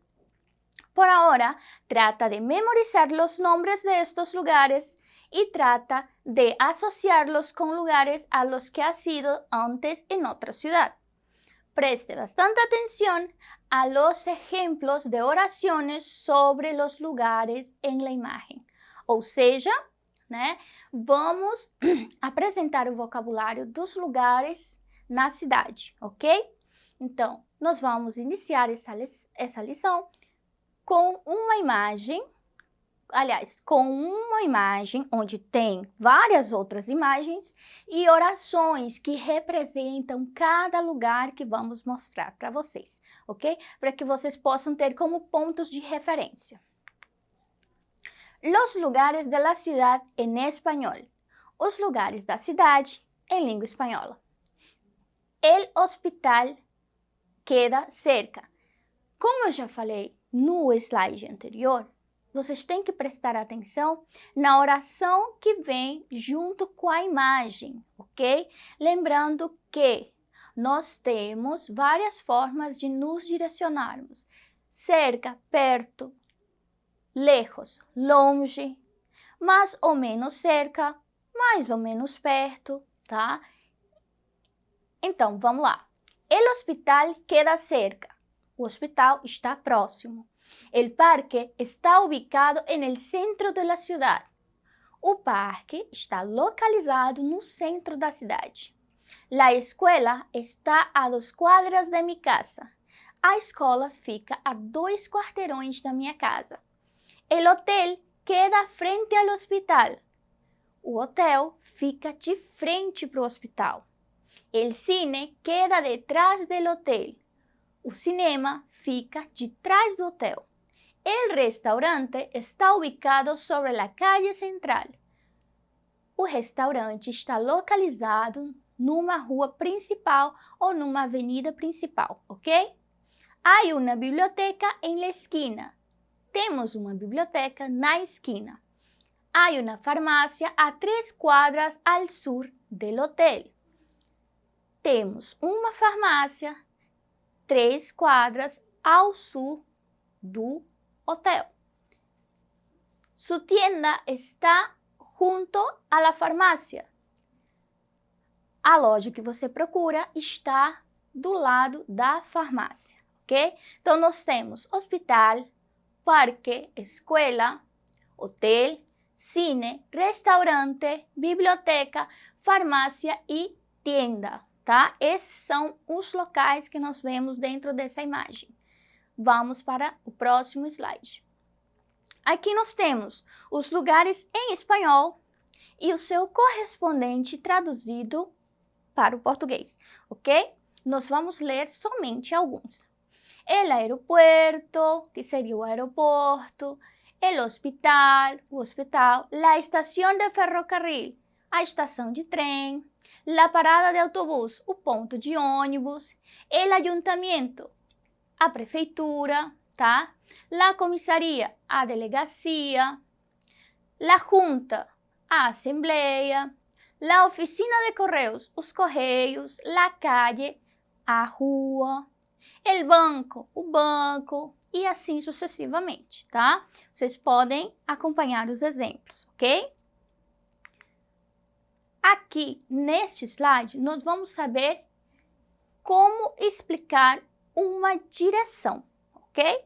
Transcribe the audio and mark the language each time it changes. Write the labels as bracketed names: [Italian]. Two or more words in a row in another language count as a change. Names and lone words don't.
[Spanish] Por ahora, trata de memorizar los nombres de estos lugares y trata de asociarlos con lugares a los que has ido antes en otra ciudad. Preste bastante atención a los ejemplos de oraciones sobre los lugares en la imagen. [Portuguese] Ou seja, vamos apresentar o vocabulário dos lugares na cidade, ok? Então, nós vamos iniciar essa lição com uma imagem, onde tem várias outras imagens e orações que representam cada lugar que vamos mostrar para vocês, ok? Para que vocês possam ter como pontos de referência. [Spanish] Los lugares de la ciudad en español. [Portuguese] Os lugares da cidade em língua espanhola. [Spanish] El hospital queda cerca. [Portuguese] Como eu já falei no slide anterior, vocês têm que prestar atenção na oração que vem junto com a imagem, ok? Lembrando que nós temos várias formas de nos direcionarmos. Cerca, perto, lejos, longe, mais ou menos cerca, mais ou menos perto, tá? Então, vamos lá. [Spanish] El hospital queda cerca. [Portuguese] O hospital está próximo. [Spanish] El parque está ubicado en el centro de la ciudad. [Portuguese] O parque está localizado no centro da cidade. [Spanish] La escuela está a 2 quadras de mi casa. [Portuguese] A escola fica a 2 quarteirões da minha casa. [Spanish] El hotel queda frente al hospital. [Portuguese] O hotel fica de frente para o hospital. [Spanish] El cine queda detrás del hotel. [Portuguese] O cinema fica de trás do hotel. [Spanish] El restaurante está ubicado sobre la calle central. [Portuguese] O restaurante está localizado numa rua principal ou numa avenida principal, ok? [Spanish] Hay una biblioteca en la esquina. [Portuguese] Temos uma biblioteca na esquina. [Spanish] Hay una farmácia a 3 quadras al sur del hotel. [Portuguese] Temos uma farmácia 3 quadras ao sul do hotel. [Spanish] Su tienda está junto a la farmácia. [Portuguese] A loja que você procura está do lado da farmácia, ok? Então, nós temos hospital, parque, escuela, hotel, cine, restaurante, biblioteca, farmácia e tienda, tá? Esses são os locais que nós vemos dentro dessa imagem. Vamos para o próximo slide. Aqui nós temos os lugares em espanhol e o seu correspondente traduzido para o português, ok? Nós vamos ler somente alguns. [Spanish] El aeropuerto, [Portuguese] que seria o aeroporto, [Spanish] el hospital, [Portuguese] o hospital, [Spanish] la estación de ferrocarril, [Portuguese] a estação de trem, [Spanish] la parada de autobús, [Portuguese] o ponto de ônibus, [Spanish] el ayuntamiento, [Portuguese] a prefeitura, tá? [Spanish] La comissaria, [Portuguese] a delegacia, [Spanish] la junta, [Portuguese] a assembleia, [Spanish] la oficina de correios, [Portuguese] os correios, [Spanish] la calle, [Portuguese] a rua, [Spanish] el banco, [Portuguese] o banco, e assim sucessivamente, tá? Vocês podem acompanhar os exemplos, ok? Aqui, neste slide, nós vamos saber como explicar uma direção, ok?